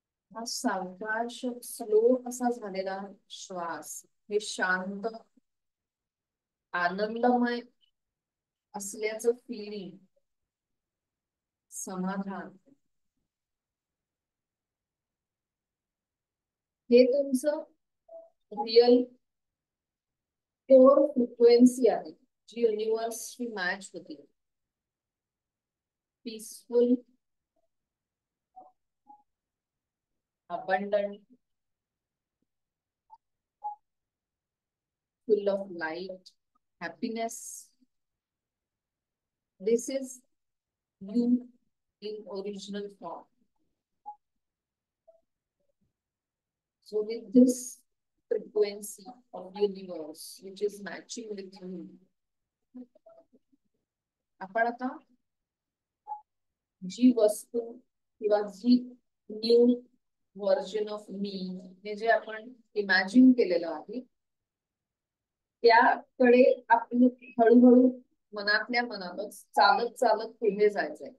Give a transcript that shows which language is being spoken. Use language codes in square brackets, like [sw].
[mr] हा सावकाश स्लो असा झालेला श्वास हे शांत आनंदमय असल्याचं फिलिंग, समाधान, हे तुमचं रिअल कोर फ्रिक्वेन्सी आहे जी युनिवर्सशी मॅच होती. [en] Peaceful, abundant, full of light, happiness. This is you in original form. So with this frequency of universe which is matching with you, [mr] आपण आता जी वस्तू किंवा जी [en] new version of me [mr] हे जे आपण imagine केलेलं आहे त्याकडे आपण हळूहळू मनातल्या मनातच चालत चालत पुढे जायचंय.